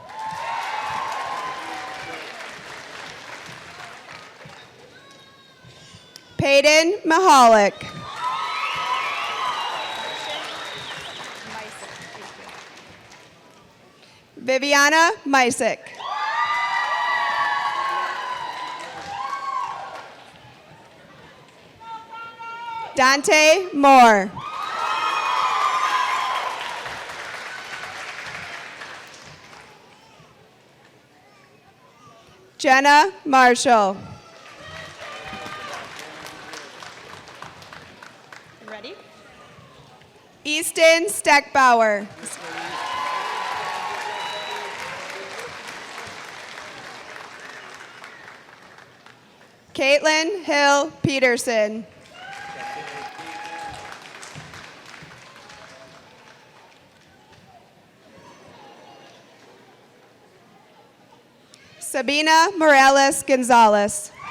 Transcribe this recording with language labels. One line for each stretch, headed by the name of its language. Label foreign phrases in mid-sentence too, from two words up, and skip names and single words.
English: Peyton Mahalik. Viviana Mysick. Dante Moore. Jenna Marshall. Ready? Easton Steckbauer. Caitlin Hill Peterson. Sabina Morales Gonzalez.